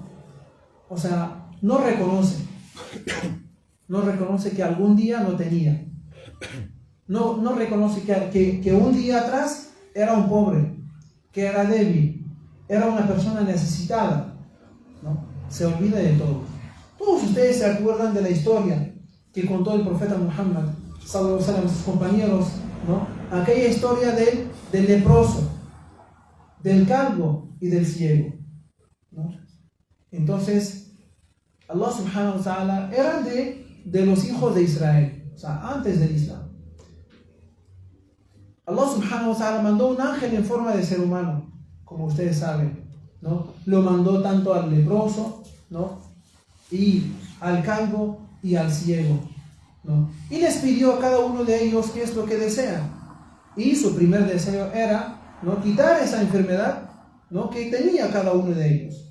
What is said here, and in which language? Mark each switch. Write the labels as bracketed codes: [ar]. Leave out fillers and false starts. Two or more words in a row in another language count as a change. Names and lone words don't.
[es] O sea, no reconoce que algún día no tenía, no reconoce que un día atrás era un pobre, que era débil, era una persona necesitada, ¿no? Se olvida de todo. Todos ustedes se acuerdan de la historia que contó el profeta Muhammad [ar] صلى الله عليه وسلم [es] a sus compañeros, ¿no? Aquella historia del leproso, del calvo y del ciego, ¿no? Entonces, Allah [ar] سبحانه وتعالى [es] era de los hijos de Israel, o sea, antes del Islam. Allah [ar] سبحانه وتعالى [es] mandó un ángel en forma de ser humano, como ustedes saben, ¿no? Lo mandó tanto al leproso, ¿no? Y al calvo y al ciego, ¿no? Y les pidió a cada uno de ellos qué es lo que desean. Y su primer deseo era, ¿no?, quitar esa enfermedad, ¿no?, que tenía cada uno de ellos.